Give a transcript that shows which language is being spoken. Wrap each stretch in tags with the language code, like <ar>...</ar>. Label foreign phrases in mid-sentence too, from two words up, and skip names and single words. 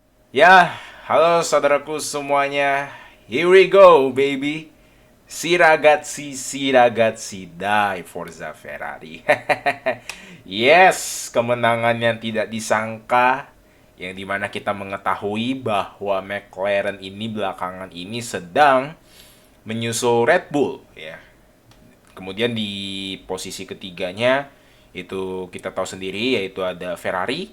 <id>Ya, halo saudaraku semuanya.</id> <en>Here we go, baby.</en> <it>Si ragazzi, si ragazzi, die Forza Ferrari.</it> <id>Yes, kemenangan yang tidak disangka, yang dimana kita mengetahui bahwa McLaren ini belakangan ini sedang menyusul Red Bull, ya. Kemudian di posisi ketiganya itu kita tahu sendiri yaitu ada Ferrari.</id>